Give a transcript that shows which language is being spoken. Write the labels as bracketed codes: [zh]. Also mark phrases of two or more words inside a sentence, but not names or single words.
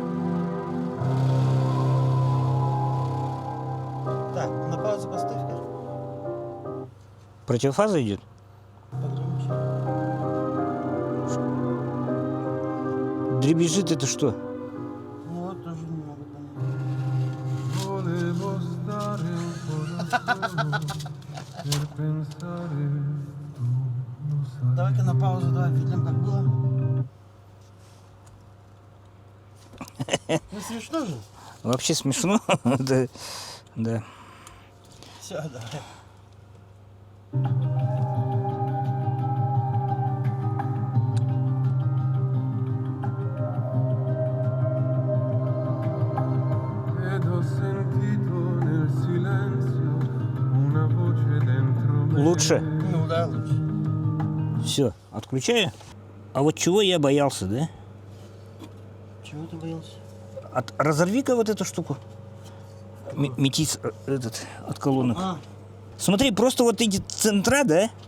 [ru] Так, на паузу поставь-ка. Противофаза идет? Погромче. Дребезжит это что? Ну вот тоже не могу понять. [it] Volevo stare un po' da solo per pensare tu lo sai. [ru] Давай-ка на паузу, давай видим, как было. Ну смешно же? Вообще смешно. Да. Да. Все, давай. [it] Ed ho sentito nel silenzio una voce dentro me. [ru] Лучше. Ну да, лучше. Все, отключаю. А вот чего я боялся, да? Чего ты боялся? Разорви-ка вот эту штуку. Метис этот от колонок. А, Смотри, просто вот эти центра, да?